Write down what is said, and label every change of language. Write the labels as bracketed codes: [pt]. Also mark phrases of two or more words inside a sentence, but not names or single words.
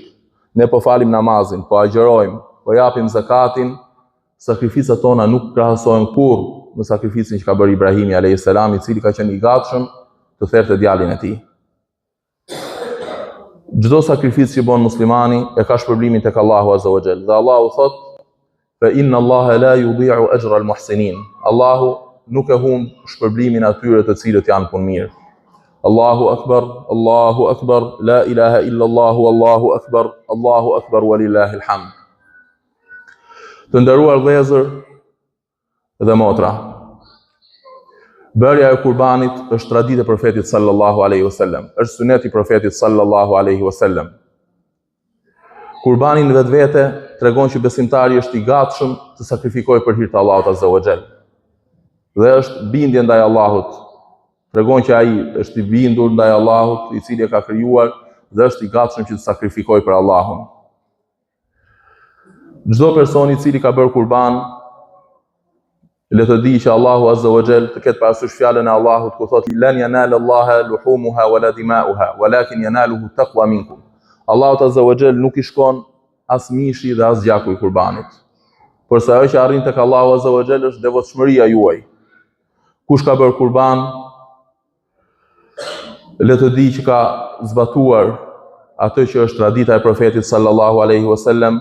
[sq] Ne po falim namazin, po agjërojmë, po japim zakatin, sakrificat tona nuk krahasohen kurrë me sakrificën që ka bërë Ibrahimi [ar] عليه السلام, [sq] i cili ka qenë i gatshëm të therte djalin e tij. Çdo sakrificë që bën muslimani e ka shpërblimin tek Allahu [ar] عز وجل. [sq] Dhe Allahu thot: [ar] "فإن الله لا يضيع أجر المحسنين." [sq] Allahu nuk e humb shpërblimin atyre të cilët janë punë mirë. [ar] الله أكبر لا إله إلا الله الله أكبر ولله الحمد. [sq] Të nderuar vëllezër dhe motra, bërja e kurbanit është traditë e profetit [ar] صلى الله عليه وسلم, [sq] është sunet i profetit [ar] صلى الله عليه وسلم. [sq] Kurbani në vetvete tregon që besimtari është i gatshëm të sakrifikojë për hir të Allahut [ar] عز وجل. [sq] Dhe është bindje ndaj Allahut. Tregon që ai është i bindur ndaj Allahut, i cili e ka krijuar dhe është i gatshëm që të sakrifikojë për Allahun. Çdo person i cili ka bërë kurban, le të di që Allahu [ar] عز وجل [sq] të ketë parasysh fjalën e Allahut ku thotë: [ar] "لن ينال الله لحومها ولا دماؤها ولكن يناله التقوى منكم." [sq] Allahu [ar] عز وجل [sq] nuk i shkon as mishi dhe as gjaku i kurbanit. Por sa ajo që arrin tek Allahu [ar] عز وجل [sq] është devotshmëria juaj. Kush ka bërë kurban, le të di që ka zbatuar atë që është tradita e profetit [ar] صلى الله عليه وسلم.